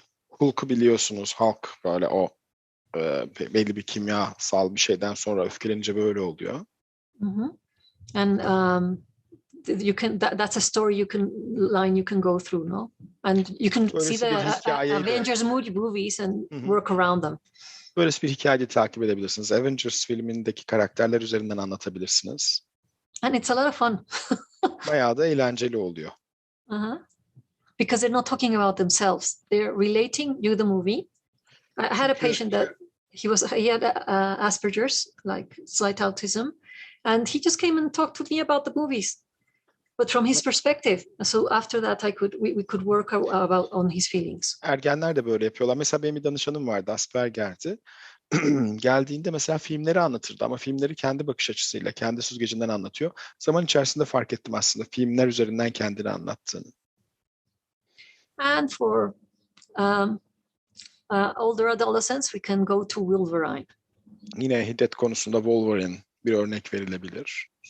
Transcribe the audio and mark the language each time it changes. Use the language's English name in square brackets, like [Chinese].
[Turkish] Hulk'u biliyorsunuz. Hulk böyle o belli bir kimyasal bir şeyden sonra öfkelenince böyle oluyor. [English] And you can that's a story you can go through, no? And you can see the Avengers movies and work around them. [Turkish] Böylesi bir hikayeyi takip edebilirsiniz. Avengers filmindeki karakterler üzerinden anlatabilirsiniz. [English] And it's a lot of fun. [Turkish] Bayağı da eğlenceli oluyor. [English] Because they're not talking about themselves. They're relating you the movie. I had a patient that he had Asperger's, like slight autism, and he just came and talked to me about the movies, but from his perspective. So after that, we could work about on his feelings. [Turkish] Ergenler de böyle yapıyorlar. Mesela benim bir danışanım vardı, Asperger'di. Geldiğinde mesela filmleri anlatırdı ama filmleri kendi bakış açısıyla, kendi süzgecinden anlatıyor. Zaman içerisinde fark ettim aslında filmler üzerinden kendini anlattığını. [English] And for older adolescents, we can go to Wolverine. [Turkish] Yine hiddet konusunda Wolverine bir örnek verilebilir.